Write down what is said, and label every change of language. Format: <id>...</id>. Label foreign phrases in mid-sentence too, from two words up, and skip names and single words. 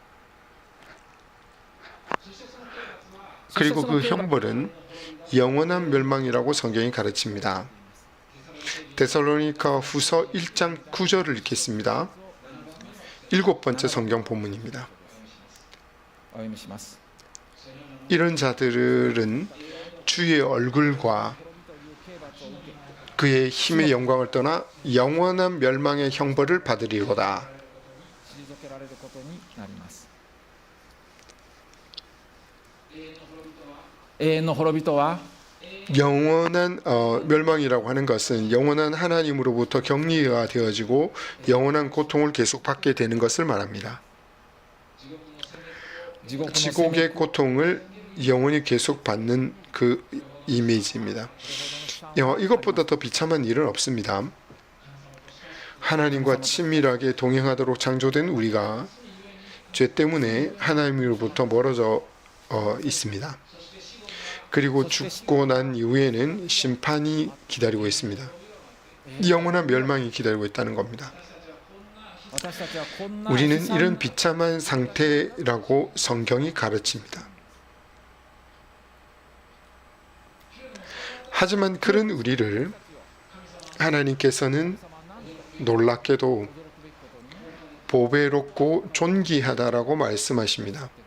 <ko>그리고 그 형벌은 영원한 멸망이라고 성경이 가르칩니다. 데살로니가 후서 1장 9절을 읽겠습니다. 일곱 번째 성경 본문입니다.</ko> <ja>お読みします。</ja> <ko>이런 자들은 주의 얼굴과 그의 힘의 영광을 떠나 영원한 멸망의 형벌을 받으리로다.</ko> <ja>退けられることになります。永遠の滅びとは</ja> <ko>영원한 멸망이라고 하는 것은 영원한 하나님으로부터 격리가 되어지고 영원한 고통을 계속 받게 되는 것을 말합니다.</ko> <ja>地獄の</ja> <ko>지옥의 고통을 영원히 계속 받는 그 이미지입니다. 이것보다 더 비참한 일은 없습니다. 하나님과 친밀하게 동행하도록 창조된 우리가 죄 때문에 하나님으로부터 멀어져 있습니다. 그리고 죽고 난 이후에는 심판이 기다리고 있습니다. 영원한 멸망이 기다리고 있다는 겁니다.</ko> <ja>私たちはこんな</ja> <ko>우리는</ko> <ja>悲惨</ja> <ko>이런 비참한 상태라고 성경이 가르칩니다. 하지만 그런 우리를 하나님께서는 놀랍게도 보배롭고 존귀하다라고 말씀하십니다.</ko>